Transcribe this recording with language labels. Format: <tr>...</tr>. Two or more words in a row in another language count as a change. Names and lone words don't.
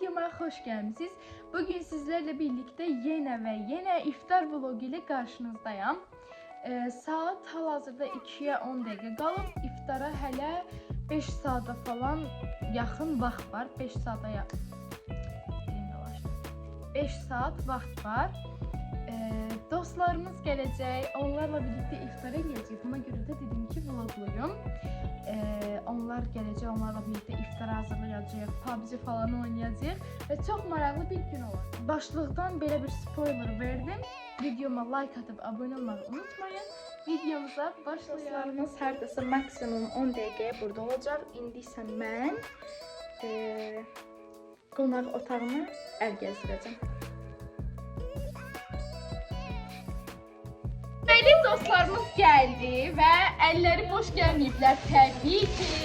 <tr>hoş gelmişsiniz. Bugün sizlerle birlikte yine iftar vlogu ile karşınızdayım.</tr> <az>Saat hal-hazırda 2'ye 10 dəqiqə qalıb. İftara hələ 5 saata falan yaxın vaxt var. 5 saat vaxt var. Dostlarımız gələcək. Onlarla birlikte iftar edəcəyik. Buna görə də dedim ki, vlogluyum. Onlar gələcək, onlarla birlikte iftar hazırlayacağıq, PUBG falan oynayacağıq və çox maraqlı bir gün olacaq. Başlıqdan belə bir spoiler verdim.</az> <tr>Videoma like atıp abone olmayı unutmayın. Videomuza başlayalım.</tr> <az>Dostlarımız hərdəsə maksimum 10 dəqiqəyə burada olacaq. İndi isə mən qonaq otağını əl gəzdirəcəm. Bəli, dostlarımız gəldi və əlləri boş gəlməyiblər təbii ki.</az>